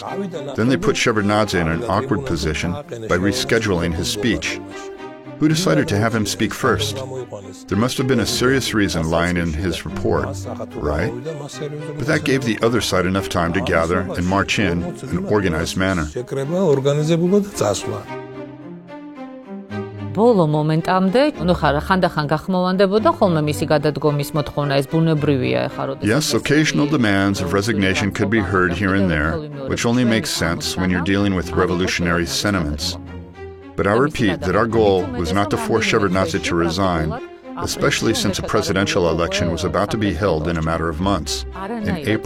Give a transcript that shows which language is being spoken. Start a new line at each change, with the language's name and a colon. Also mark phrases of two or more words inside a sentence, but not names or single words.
English: Then they put Shevardnadze in an awkward position by rescheduling his speech. Who decided to have him speak first? There must have been a serious reason lying in his report, right? But that gave the other side enough time to gather and march in an organized manner.
Georgian: ბოლო მომენტამდე, ხანდახან გახმოვანდებოდა ხოლმე მისი გადადგომის მოთხოვნა, ეს ბუნებრივია ეხლა როდესაც.
English: Yes, occasional demands of resignation could be heard here and there, which only makes sense when you're dealing with revolutionary sentiments. But I repeat that our goal was not to force Shevardnadze to resign, especially since a presidential election was about to be held in a matter of months, in April.